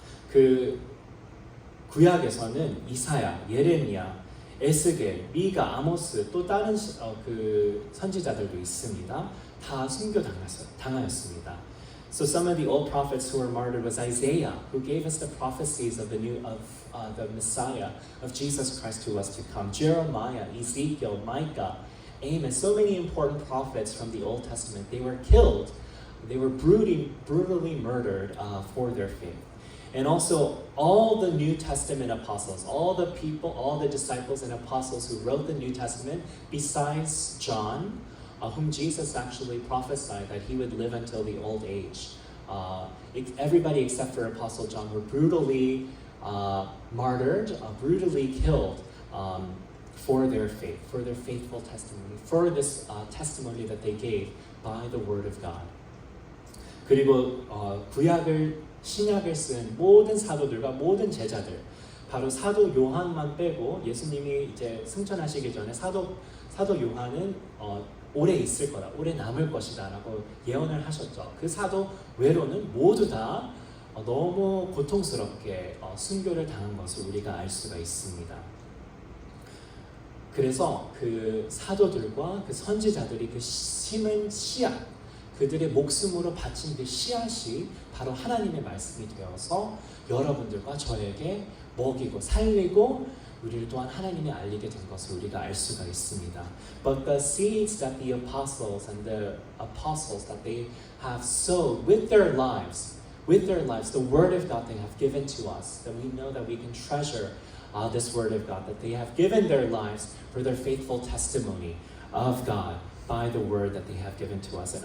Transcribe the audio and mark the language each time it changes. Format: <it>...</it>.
<ko>그 구약에서는 이사야, 예레미야, 에스겔, 미가, 아모스 또 다른 그 선지자들도 있습니다. 다 순교당하였습니다.</ko> <en>So some of the old prophets who were martyred was Isaiah, who gave us the prophecies of the Messiah, of Jesus Christ who was to come. Jeremiah, Ezekiel, Micah, Amos, so many important prophets from the Old Testament. They were killed. They were brutally murdered for their faith. And also all the New Testament apostles, all the disciples and apostles who wrote the New Testament, besides John, whom Jesus actually prophesied that he would live until the old age. Everybody except for Apostle John were brutally martyred, brutally killed for their faith, for their faithful testimony, for this testimony that they gave by the Word of God.</en> <ko>그리고 신약을 쓴 모든 사도들과 모든 제자들, 바로 사도 요한만 빼고 예수님이 이제 승천하시기 전에 사도 요한은 오래 있을 거다, 오래 남을 것이다라고 예언을 하셨죠. 그 사도 외로는 모두 다 너무 고통스럽게 순교를 당한 것을 우리가 알 수가 있습니다. 그래서 그 사도들과 그 선지자들이 그 심은 씨앗, 그들의 목숨으로 바친 그 씨앗이 바로 하나님의 말씀이 되어서 여러분들과 저에게 먹이고 살리고 우리를 또한 하나님이 알리게 된 것을 우리가 알 수가 있습니다.</ko> <en>But the seeds that the apostles that they have sowed with their lives, the word of God they have given to us, that we know that we can treasure this word of God, that they have given their lives for their faithful testimony of God by the word that they have given to us.</en>